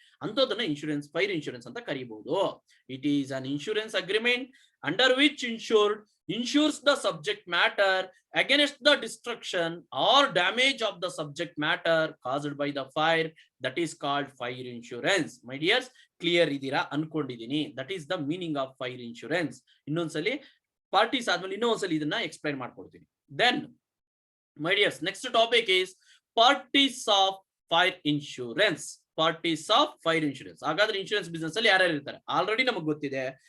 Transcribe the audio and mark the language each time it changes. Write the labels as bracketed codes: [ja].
[kn] ಅಂತದನ್ನ insurance, fire insurance ಅಂತ ಕರೀಬಹುದು. [en] It is an insurance agreement under which insured insures the subject matter against the destruction or damage of the subject matter caused by the fire. That is called fire insurance. My dears, [kn] clear idira ಅನ್ಕೊಂಡಿದ್ದೀನಿ. [en] That is the meaning of fire insurance. [kn] ಇನ್ನೊಂದ್ಸಲಿ parties ಆದ್ಮೇಲೆ ಇನ್ನೊಂದ್ಸಲಿ ಇದನ್ನ explain ಮಾಡ್ಕೊಡ್ತೀನಿ. [en] Then my dears, next topic is parties of fire insurance. Parties of fire insurance. [kn] ಹಾಗಾದ್ರೆ insurance business ಅಲ್ಲಿ ಯಾರ್ಯಾರು ಇರ್ತಾರೆ already ನಮಗೆ ಗೊತ್ತಿದೆ.